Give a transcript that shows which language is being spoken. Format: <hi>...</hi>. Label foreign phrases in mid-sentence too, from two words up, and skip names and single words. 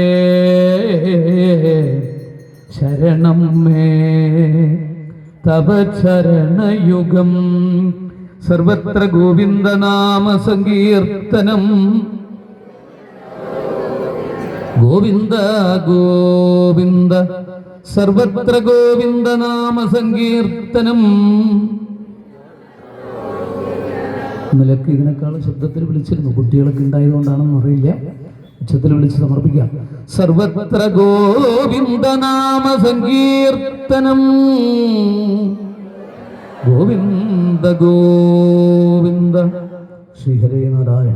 <sa>शरणं मे तव चरणयुगं सर्वत्र गोविंद नाम संकीर्तनं गोविंद गोविंद सर्वत्र गोविंद नाम संकीर्तനം</sa> <ml>ഇന്നലെയൊക്കെ ഇതിനേക്കാൾ ശബ്ദത്തിൽ വിളിച്ചിരുന്നു, കുട്ടികളൊക്കെ ഉണ്ടായതുകൊണ്ടാണെന്ന് അറിയില്ല, ഉച്ചത്തിൽ വിളിച്ച് സമർപ്പിക്കാം.</ml> <sa>സർവത്ര ഗോവിന്ദ നാമ സങ്കീർത്തനം ഗോവിന്ദ ഗോവിന്ദ ശ്രീഹരേ നാരായണ.</sa>